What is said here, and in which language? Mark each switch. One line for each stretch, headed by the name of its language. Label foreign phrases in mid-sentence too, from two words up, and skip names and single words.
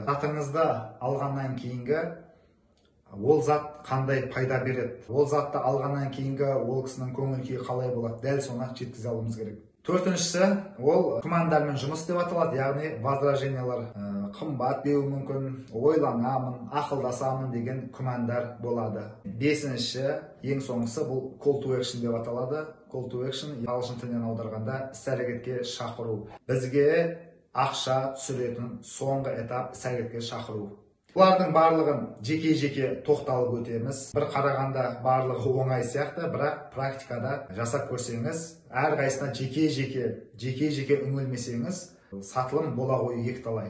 Kazakh: Затыңызды алғаннан кейінгі ол зат қандай пайда береді, ол затты алғаннан кейінгі ол кісінің көңіл күйі қалай болады, дәл соны жеткізе алуымыз керек. Төртіншісі, ол күмәндармен жұмыс деп аталады, яғни возражениялар, қымбат деуі мүмкін, ойланамын, ақылдасамын деген күмәндар болады. Бесінші, ең соңғысы бұл
English: call to action
Kazakh: деп аталады.
English: Call to action
Kazakh: ағылшын тілінен аударғанда іс-әрекетке шақыру. Бізге ақша түсіретін соңғы этап іс-әрекетке шақыру. Бұлардың барлығын жеке-жеке тоқталып өтеміз. Bir қарағанда барлығы оңай сияқты, бірақ практикада жасап көрсеңіз, әрқайсына жеке-жеке үңілмесеңіз, сатылым бола қою екіталай.